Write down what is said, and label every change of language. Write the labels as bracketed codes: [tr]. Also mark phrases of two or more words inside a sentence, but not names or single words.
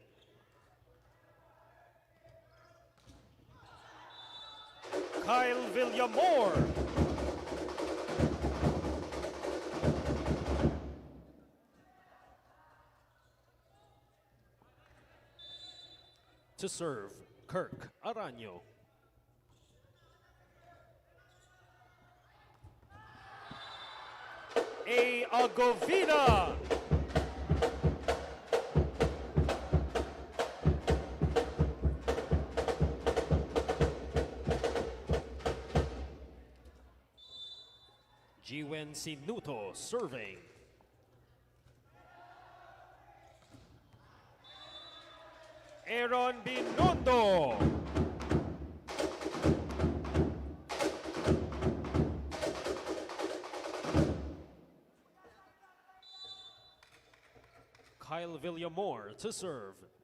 [en] Kyle Villamore. To serve, Kirk Arellano. A. Agovina. Jiwen Sinuto serving. Aaron Binondo. Kyle Villamore to serve.